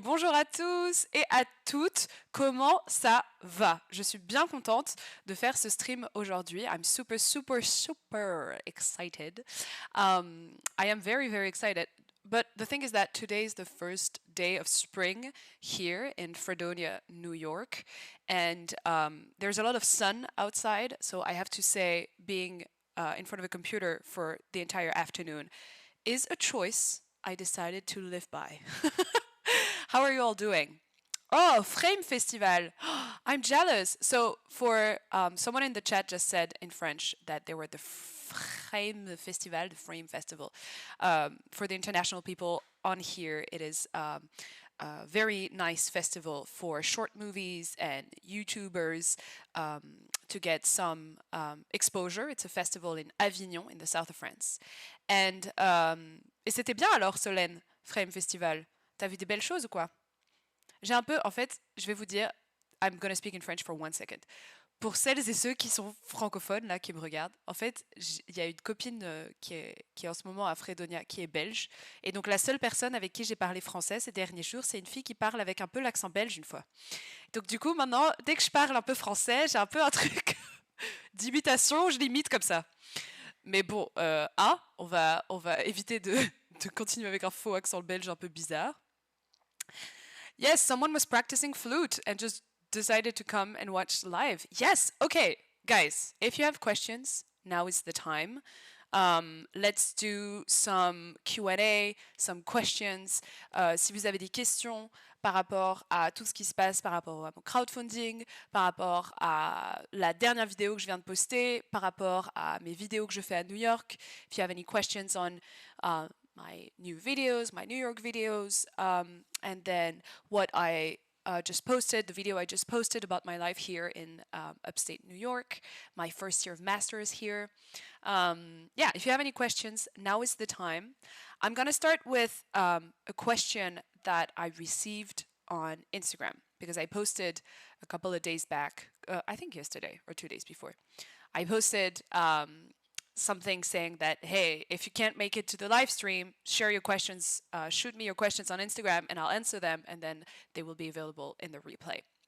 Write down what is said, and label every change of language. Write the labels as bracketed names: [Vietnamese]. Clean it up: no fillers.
[French] Bonjour à tous et à toutes. Comment ça va? Je suis bien contente de faire ce stream aujourd'hui. [English] I'm super, super, super excited. I am very, very excited. But the thing is that today is the first day of spring here in Fredonia, New York. And there's a lot of sun outside. So I have to say, being in front of a computer for the entire afternoon is a choice I decided to live by. How are you all doing? Oh, Frame Festival. I'm jealous. So for someone in the chat just said in French that they were the Frame Festival, the Frame Festival. For the international people on here, it is a very nice festival for short movies and YouTubers to get some exposure. It's a festival in Avignon, in the south of France. [French] And et c'était bien alors, Solène, Frame Festival. T'as vu des belles choses ou quoi? J'ai un peu, en fait, je vais vous dire, [English] I'm gonna speak in French for 1 second. [French] Pour celles et ceux qui sont francophones, là, qui me regardent, en fait, il y a une copine qui est en ce moment à Fredonia, qui est belge. Et donc, la seule personne avec qui j'ai parlé français ces derniers jours, c'est une fille qui parle avec un peu l'accent belge une fois. Donc, du coup, maintenant, dès que je parle un peu français, j'ai un peu un truc d'imitation, je l'imite comme ça. Mais bon, on va éviter de continuer avec un faux accent belge un peu bizarre. [English] Yes, someone was practicing flute and just decided to come and watch live. Yes, okay, guys, if you have questions, now is the time. Let's do some Q&A, some questions. [French] Si vous avez des questions par rapport à tout ce qui se passe, par rapport à mon crowdfunding, par rapport à la dernière vidéo que je viens de poster, par rapport à mes vidéos que je fais à New York, [English] if you have any questions on my new videos, my New York videos, and then what I just posted, the video I just posted about my life here in upstate New York, my first year of master's here. Yeah, if you have any questions, now is the time. I'm going to start with a question that I received on Instagram because I posted a couple of days back, I think yesterday or 2 days before. I posted something saying that, hey, if you can't make it to the live stream, share your questions, shoot me your questions on Instagram and I'll answer them and then they will be available in the replay.